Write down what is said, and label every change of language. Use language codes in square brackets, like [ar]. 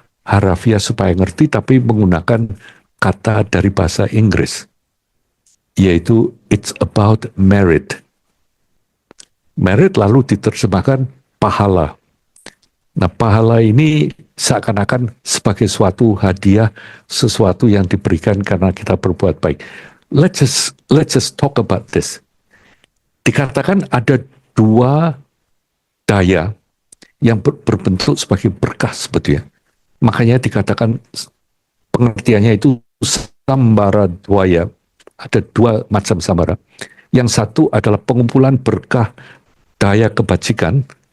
[id] harafiah supaya ngerti, tapi menggunakan kata dari bahasa Inggris, yaitu [en] it's about merit. [id] Merit lalu diterjemahkan pahala. Nah, pahala ini seakan-akan sebagai suatu hadiah, sesuatu yang diberikan karena kita berbuat baik. [en] Let's just talk about this. [id] Dikatakan ada dua daya yang berbentuk sebagai berkah sebetulnya. Makanya dikatakan pengertiannya itu sambara dwaya. Ada dua macam sambara. Yang satu adalah pengumpulan berkah daya kebajikan.